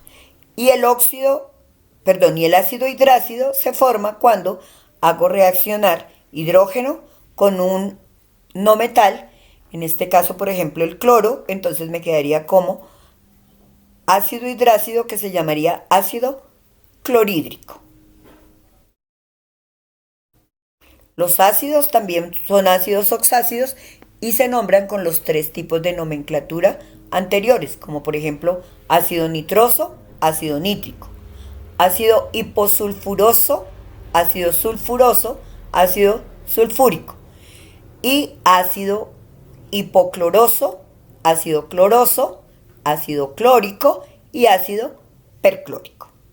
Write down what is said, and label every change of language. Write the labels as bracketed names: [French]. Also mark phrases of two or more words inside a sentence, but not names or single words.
[Spanish] Y el ácido hidrácido se forma cuando hago reaccionar hidrógeno con un no metal, en este caso por ejemplo el cloro, entonces me quedaría como ácido hidrácido que se llamaría ácido clorhídrico. Los ácidos también son ácidos oxácidos y se nombran con los tres tipos de nomenclatura anteriores, como por ejemplo ácido nitroso, ácido nítrico, ácido hiposulfuroso, ácido sulfuroso, ácido sulfúrico y ácido hipocloroso, ácido cloroso, ácido clórico y ácido perclórico.